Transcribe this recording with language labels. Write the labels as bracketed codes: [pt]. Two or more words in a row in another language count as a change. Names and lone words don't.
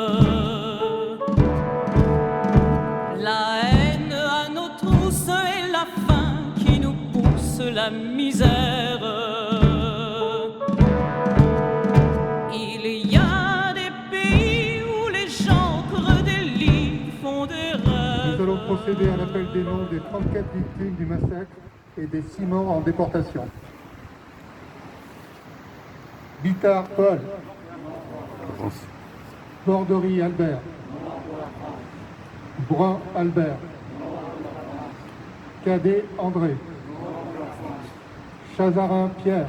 [fr] La haine à nos trousses et la faim qui nous pousse la misère. Il y a des pays où les gens creux des lits font des rêves. Nous allons procéder à l'appel des noms des 34 victimes du massacre et des 6 morts en déportation. Bittard Paul. Borderie Albert. Brun Albert. Cadet André. Chazarin Pierre.